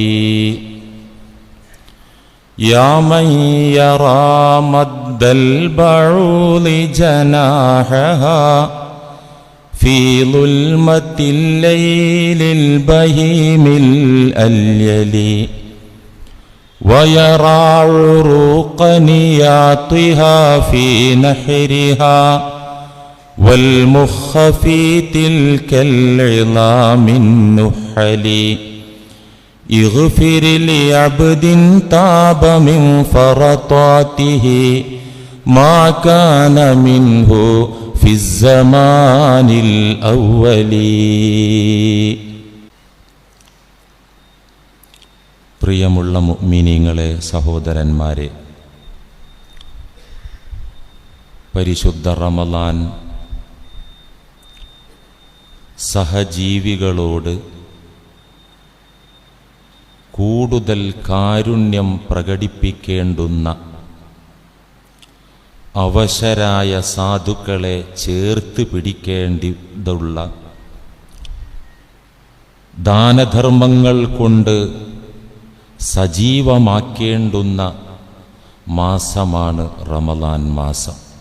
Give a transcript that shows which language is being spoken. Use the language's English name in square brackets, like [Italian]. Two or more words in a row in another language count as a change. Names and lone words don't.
[Arabic] يا من يرى مد البعوض جناحها في ظلمة الليل البهيم الأليل ويرى عروق نياطها في نحرها والمخ في تلك العظام النحل. اغفر لعبد تاب من فرطاته ما كان منه في الزمان الأول. [Malayalam] പ്രിയമുള്ള മുഅ്മിനീങ്ങളെ, സഹോദരന്മാരെ, പരിശുദ്ധ റമളാൻ സഹജീവികളോട് കൂടുതൽ കാരുണ്യം പ്രകടിപ്പിക്കേണ്ടുന്ന, അവശരായ സാധുക്കളെ ചേർത്ത് പിടിക്കേണ്ടതുള്ള, ദാനധർമ്മങ്ങൾ കൊണ്ട് സജീവമാക്കേണ്ടുന്ന മാസമാണ് റമളാൻ മാസം.